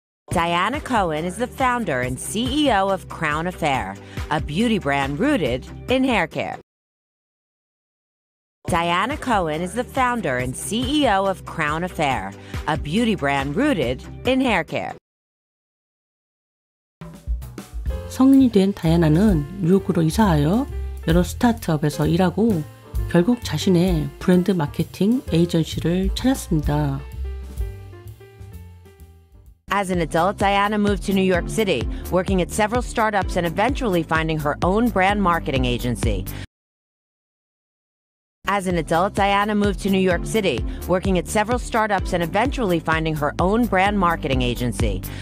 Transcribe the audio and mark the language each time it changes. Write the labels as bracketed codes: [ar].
[en] Diana Cohen is the founder and CEO of Crown Affair, a beauty brand rooted in hair care. Diana Cohen is the founder and CEO of Crown Affair, a beauty brand rooted in hair care. [ko] 성인이 된 다이아나는 뉴욕으로 이사하여 여러 스타트업에서 일하고 결국 자신의 브랜드 마케팅 에이전시를 찾았습니다. [en] As an adult, Diana moved to New York City, working at several startups and eventually finding her own brand marketing agency. As an adult, Diana moved to New York City, working at several startups and eventually finding her own brand marketing agency.